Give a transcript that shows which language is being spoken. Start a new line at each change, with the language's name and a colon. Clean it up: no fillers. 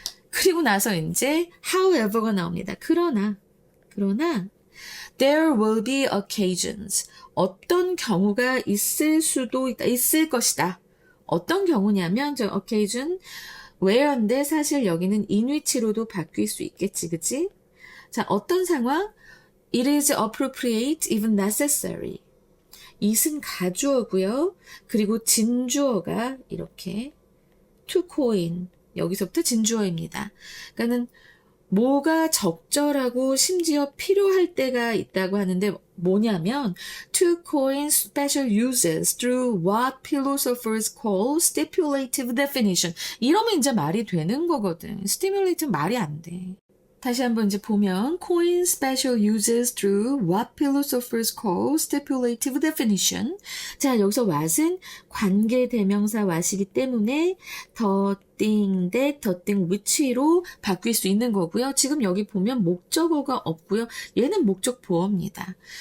Korean: 그리고 나서 이제 however가 나옵니다. 그러나
English: there will be occasions.
Korean: 어떤 경우가 있을 것이다. 어떤 경우냐면 저 occasion where인데 사실 여기는 in which로도 바뀔 수 있겠지, 그치? 자, 어떤 상황?
English: It is appropriate, even necessary.
Korean: it은 가주어고요. 그리고 진주어가 이렇게
English: to coin.
Korean: 여기서부터 진주어입니다. 그러니까는 뭐가 적절하고 심지어 필요할 때가 있다고 하는데 뭐냐면
English: to coin special uses through what philosophers call stipulative definition.
Korean: 이러면 이제 말이 되는 거거든. stimulative 말이 안 돼. 다시 한번 이제 보면
English: coin special uses through what philosophers call stipulative definition.
Korean: 자, 여기서 what은 관계 대명사 what이기 때문에
English: the thing that, the thing which
Korean: 로 바뀔 수 있는 거고요. 지금 여기 보면 목적어가 없고요. 얘는 목적 보어입니다.